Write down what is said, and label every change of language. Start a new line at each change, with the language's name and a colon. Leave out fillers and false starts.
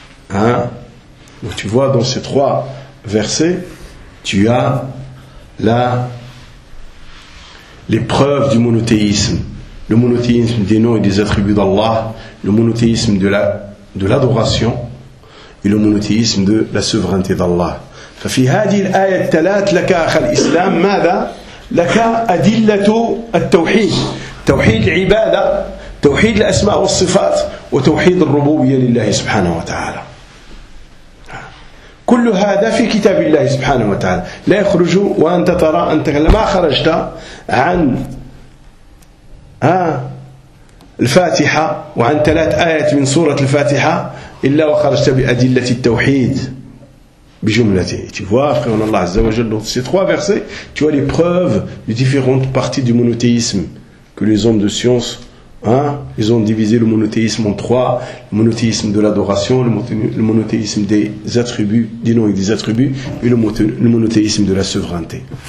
French: Donc tu vois, dans ces trois versets, tu as là l'épreuve du monothéisme. Le monothéisme des noms et des attributs d'Allah, le monothéisme de l'adoration et le monothéisme de la souveraineté d'Allah.
Arabic: ففي هذه الآية الثلاث لك أخ الإسلام ماذا؟ لك أدلة التوحيد توحيد العبادة توحيد الأسماء والصفات وتوحيد الربوبية لله سبحانه وتعالى كل هذا في كتاب الله سبحانه وتعالى لا يخرج وأنت ترى أنت لما خرجت عن الفاتحة وعن ثلاث آيات من سورة الفاتحة إلا وخرجت بأدلة التوحيد بجملته.
French: Tu vois, frère, Allah Azza wa Jalla, dans ces trois versets, tu vois les preuves de différentes parties du monothéisme que les hommes de science, ils ont divisé le monothéisme en trois, le monothéisme de l'adoration, le monothéisme des attributs, des noms et des attributs, et le monothéisme de la souveraineté.